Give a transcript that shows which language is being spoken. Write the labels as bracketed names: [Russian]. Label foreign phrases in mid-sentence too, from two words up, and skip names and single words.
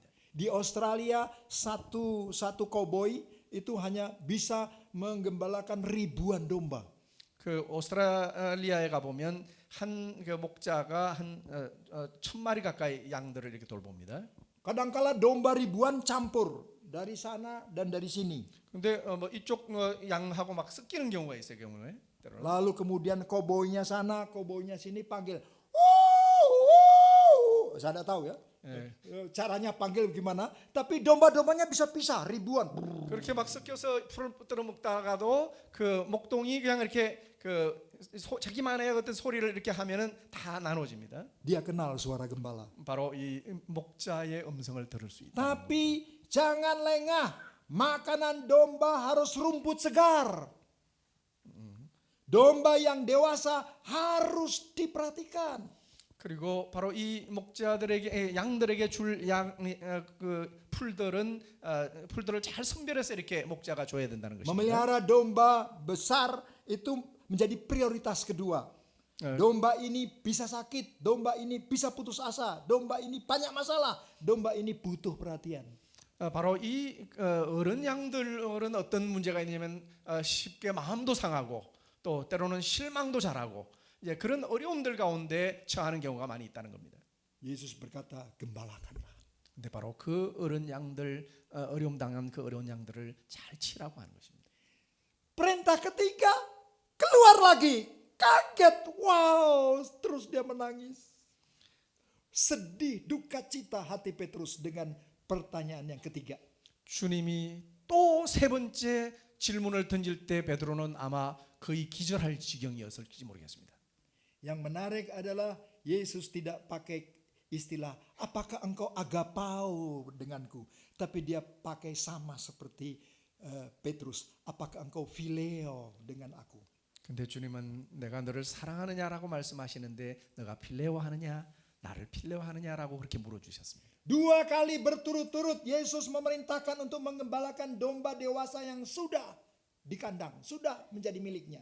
[Indonesian] Di Australia satu koboi itu hanya bisa menggembalakan ribuan domba. [Korean] 그 오스트랄리아에 가 보면 한 그 목자가 한 1000마리 가까이 양들을 이렇게 돌봅니다. [Indonesian] Kadangkala domba ribuan campur dari sana dan dari sini. [Korean] 근데 뭐 이쪽 양하고 막 섞이는 경우가 있어요, 경우에. 때로는. [Indonesian] Lalu kemudian koboinya sana, koboinya sini panggil. Saya tidak tahu ya. Caranya panggil gimana? Tapi domba-dombanya bisa pisah ribuan. [Korean] 그렇게 막 섞여서 풀을 뿌들어 먹다가도 그 목동이 그냥 이렇게 자기만의 어떤 소리를 이렇게 하면은 다 나눠집니다. [Indonesian] Dia kenal suara gembala. [Korean] 바로 이 목자의 음성을 들을 수 있다. [Indonesian] Tapi jangan lengah. Makanan domba harus rumput segar. Domba yang dewasa harus diperhatikan. [Korean] 그리고 바로 이 목자들에게 양들에게 줄 그 풀들을 잘 선별해서 이렇게 목자가 줘야 된다는 것입니다. [Indonesian] Memelihara domba besar itu menjadi prioritas kedua. Domba ini bisa sakit, domba ini bisa putus asa, domba ini banyak masalah, domba ini butuh perhatian. [Korean] 바로 이 어른 양들은 어떤 문제가 있냐면 쉽게 마음도 상하고 또 때로는 실망도 잘하고 이제 그런 어려움들 가운데 처하는 경우가 많이 있다는 겁니다. [Indonesian] Yesus berkata, gembalakanlah. [Korean] 근데 바로 그 어른 양들 어려움 당한 그 어려운 양들을 잘 치라고 하는 것입니다. [Indonesian] Perintah ketiga, keluar lagi. Kaget, wow, terus dia menangis. Sedih, duka cita hati Petrus dengan pertanyaan yang ketiga. [Korean] 주님이 또 세 번째 질문을 던질 때 베드로는 아마 거의 기절할 지경이었을지 모르겠습니다. [Indonesian] Yang menarik adalah Yesus tidak pakai istilah apakah engkau agapao denganku, tapi dia pakai sama seperti Petrus, apakah engkau phileo dengan aku. [Korean] 근데 주님은 내가 너를 사랑하느냐라고 말씀하시는데 너가 필레오 하느냐 나를 필레오 하느냐라고 그렇게 물어주셨습니다. [Indonesian] 2 kali berturut-turut Yesus memerintahkan untuk mengembalakan domba dewasa yang sudah di kandang, sudah menjadi miliknya.